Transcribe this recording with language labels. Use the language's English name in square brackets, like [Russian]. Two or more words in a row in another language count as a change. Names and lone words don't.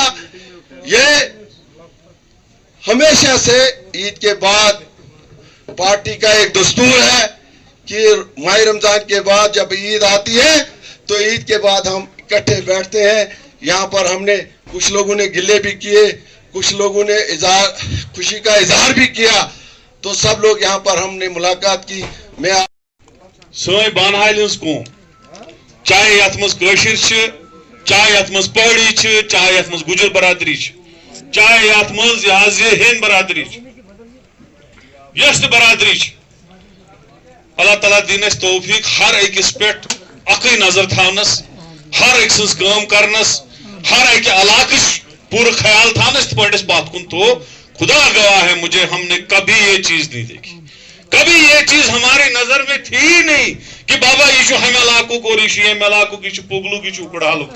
[Urdu] یہ ہمیشہ سے عید کے بعد پارٹی کا ایک دستور ہے کہ ماہ رمضان کے بعد جب عید آتی ہے تو عید کے بعد ہم اکٹھے بیٹھتے ہیں. یہاں پر ہم نے کچھ لوگوں نے گلے بھی کیے، کچھ لوگوں نے خوشی کا اظہار بھی کیا. تو سب لوگ یہاں پر ہم نے ملاقات کی. मैं [Kashmiri] सोई बानहाल कौम, चाहे यथ मज कशिर, चाहे यथ मज पहाड़ी, चाहे यथ मज गुजर बरादरी, चाहे यथ मज हिंद बरादरी, यश बरादरी, अल्लाह ताला दिन तौफीक हर अकिस पे अकई नजर थानस, हर एक सज काम करनस, हर एक इलाके पूरा ख्याल थानस पड़स बात कुन। [Urdu] تو خدا گواہ ہے، مجھے ہم نے کبھی یہ چیز نہیں دیکھی، کبھی یہ چیز ہماری نظر میں تھی ہی نہیں کہ بابا یہ ہم علاقوں کو رشی علاقوں کی پگلو کی اکڑالو.